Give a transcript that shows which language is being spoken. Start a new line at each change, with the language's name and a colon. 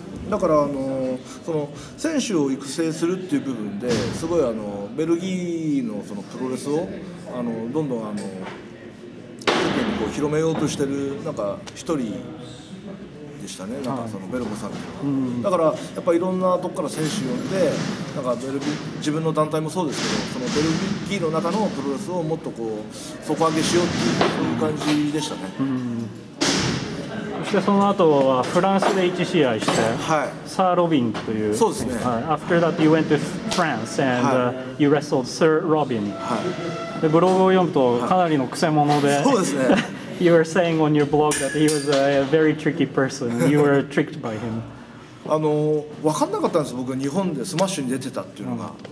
Japanese: だからその選手を育成するっていう部分ですごいベルギーのそのプロレスをどんどん世間に広めようとしてるなんか一人でしたね、なんかそのベルモさんっていうのは、だからやっぱりいろんなとこから選手呼んでなんか自分の団体もそうですけど、そのベルギーの中のプロレスをもっと底上げしようっていうそういう感じでしたね。そしてその後はフランスで1試合して、サー・ロビンという、そうですね。
English: After that you went to France and you wrestled Sir Robin。
Japanese: でブログを読むとかなりのくせ者で、そうですね。
English: You were saying on your blog that he was a very tricky person. You were tricked by him.
Japanese: 分かんなかったんです、僕日本でスマッシュに出てたっていうのが。